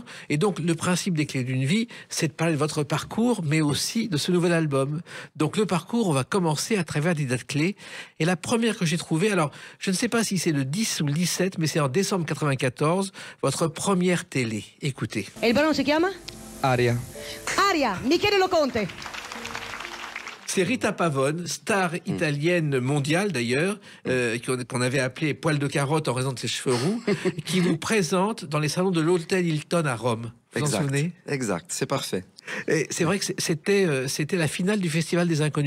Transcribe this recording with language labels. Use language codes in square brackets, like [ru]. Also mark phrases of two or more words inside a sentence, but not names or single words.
[fr] Et donc le principe des clés d'une vie, c'est de parler de votre parcours, mais aussi de ce nouvel album. Donc le parcours, on va commencer à travers des dates clés. Et la première que j'ai trouvée, alors je ne sais pas si c'est le 10 ou le 17, mais c'est en décembre 94, votre première télé. Écoutez. [it] E il brano si chiama? Aria. Aria, Michele Loconte. [fr] C'est Rita Pavone, star italienne mondiale d'ailleurs, qu'on avait appelée poil de carotte en raison de ses cheveux roux, qui vous présente dans les salons de l'hôtel Hilton à Rome. Vous vous en souvenez? Exact, c'est parfait. Et c'est vrai que c'était la finale du Festival des Inconnus.